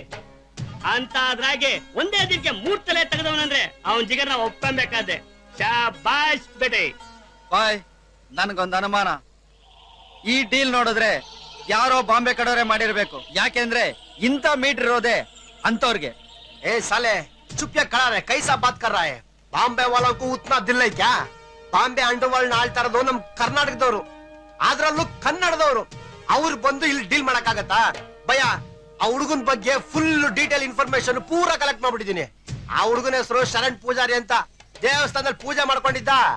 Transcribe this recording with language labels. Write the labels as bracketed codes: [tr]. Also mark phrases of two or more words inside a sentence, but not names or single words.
[kn] ಅಂತ ಅದ್ರಾಗೆ ಒಂದೇ ದಿನಕ್ಕೆ 3 ತಲೆ ತೆಗೆದವನಂದ್ರೆ ಅವನ್ ಜಿಗರ್ನ ಒಪ್ಕೊಬೇಕಾದೆ. [hi] शाबाश बेटे. [kn] ಬಾಯ್, ನನ್ಗೊಂದು ಅನುಮಾನ. ಈ ಡೀಲ್ ನೋಡಿದ್ರೆ ಯಾರೋ ಬಾಂಬೆ ಕಡೆಯವರೇ ಮಾಡಿರ್ಬೇಕು. ಯಾಕೆಂದ್ರೆ ಇಂಥ ಮೀಟರ್ ಇರೋದೆ ಅಂತವ್ರಿಗೆ. [hi] ए साले चुप या खड़ा रहे, कैसा बात कर रहा है? ಬಾಂಬೆ वालों को उतना दिल है क्या? [kn] ಬಾಂಬೆ ಅಂಡರ್ವರ್ಲ್ಡ್ ಆಳ್ತಾ ಇರೋದು ನಮ್ ಕರ್ನಾಟಕದವರು, ಅದ್ರಲ್ಲೂ ಕನ್ನಡದವರು. ಅವ್ರು ಬಂದು ಇಲ್ಲಿ ಡೀಲ್ ಮಾಡಕ್ಕಾಗತ್ತಾ? ಭಯ, ಆ ಹುಡುಗನ್ ಬಗ್ಗೆ [en] full detail information [kn] ಪೂರಾ ಕಲೆಕ್ಟ್ ಮಾಡ್ಬಿಟ್ಟಿದೀನಿ. ಆ ಹುಡುಗನ ಹೆಸರು ಶರಣ್ ಪೂಜಾರಿ ಅಂತ, ದೇವಸ್ಥಾನದಲ್ಲಿ ಪೂಜೆ ಮಾಡ್ಕೊಂಡಿದ್ದ.